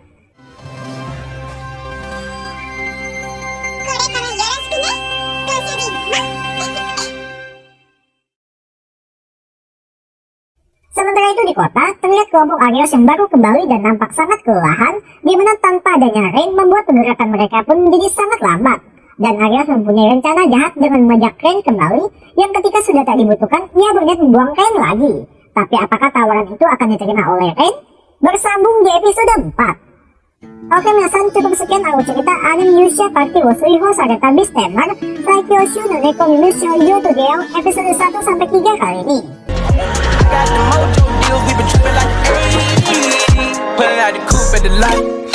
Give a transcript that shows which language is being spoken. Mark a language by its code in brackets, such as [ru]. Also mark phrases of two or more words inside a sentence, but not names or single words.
[id] Sementara itu di kota, terlihat kelompok Arios yang baru kembali dan nampak sangat kelelahan, di mana tanpa adanya Ren membuat pergerakan mereka pun menjadi sangat lambat. Dan Arios mempunyai rencana jahat dengan mengajak Ren kembali, yang ketika sudah tak dibutuhkan, ia berniat membuang Ren lagi. Tapi apakah tawaran itu akan diterima oleh Ren? Bersambung di episode 4. Oke minasan, cukup sekian alur cerita anime Yusha Party wo Suiho Sareta Beastmaster Saikyoushu no Neko Mimu Shoujo Togeo episode 1-3 kali ini. [en] Got the mojo deals, we been tripping like ayy. Pulling out the coupe at the lot.